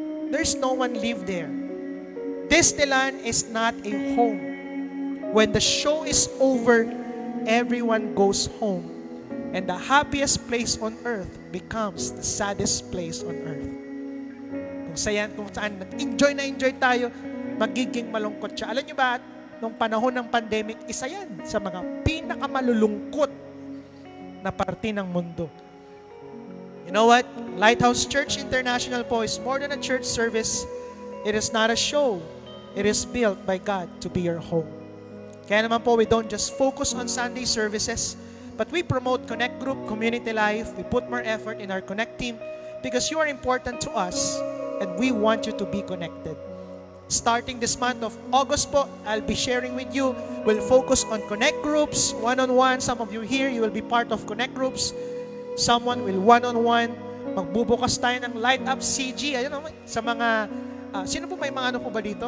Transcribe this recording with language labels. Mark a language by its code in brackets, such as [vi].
[en] There's no one live there. Disneyland is not a home. When the show is over, everyone goes home. And the happiest place on earth becomes the saddest place on earth. [tl] Kung saan enjoy na enjoy tayo, magiging malungkot siya. Alam nyo ba, nung panahon ng pandemic, isa yan sa mga pinakamalulungkot na parte ng mundo. [en] You know what? Lighthouse Church International po is more than a church service. It is not a show. It is built by God to be your home. [tl] Kaya naman po, [en] we don't just focus on Sunday services, but we promote Connect Group, community life. We put more effort in our Connect team because you are important to us and we want you to be connected. Starting this month of August po, I'll be sharing with you. We'll focus on Connect Groups, one-on-one. Some of you here, you will be part of Connect Groups. Someone will one-on-one. [tl] Magbubukas tayo ng Light Up CG. Ayun, sa mga, sino po may mga ano po ba dito?